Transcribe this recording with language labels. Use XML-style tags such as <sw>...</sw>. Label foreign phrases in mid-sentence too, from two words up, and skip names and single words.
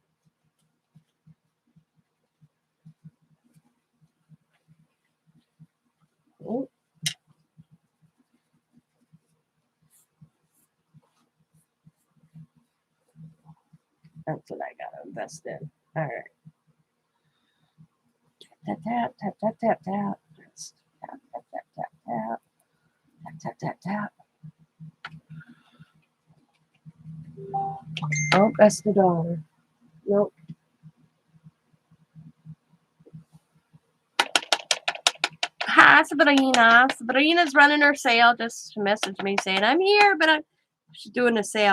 <en>Ooh, that's what I gotta invest in. All right. Tap, tap, tap, tap, tap, tap. Just tap, tap, tap, tap, tap. Tap, tap, tap, tap. Oh, that's the dollar. Nope. Hi, Sabrina. Sabrina's running her sale. Just messaged me saying, I'm here, but she's doing a sale.</en>